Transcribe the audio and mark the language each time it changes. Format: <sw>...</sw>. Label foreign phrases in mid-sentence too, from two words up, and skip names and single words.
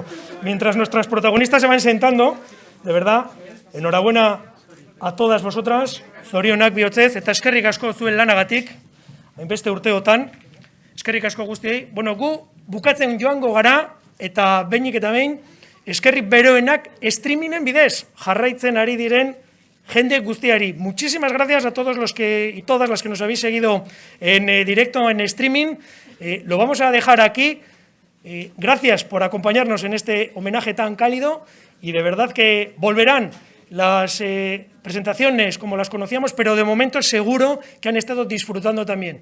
<es>Mientras nuestras protagonistas se van sentando, de verdad, enhorabuena a todas vosotras,</es> <eu>zorionak bihotzez, eta eskerrik asko zuen lanagatik, hainbeste urteotan, eskerrik asko guztiei. Bueno, gu bukatzen joango gara, eta behinik eta behin, eskerrik beroenak streamingen bidez jarraitzen ari diren jende guztiari.</eu> <es>Muchísimas gracias a todos los que y todas las que nos habéis seguido en directo, en streaming. Lo vamos a dejar aquí. Gracias por acompañarnos en este homenaje tan cálido y de verdad que volverán las presentaciones como las conocíamos, pero de momento seguro que han estado disfrutando también.</es>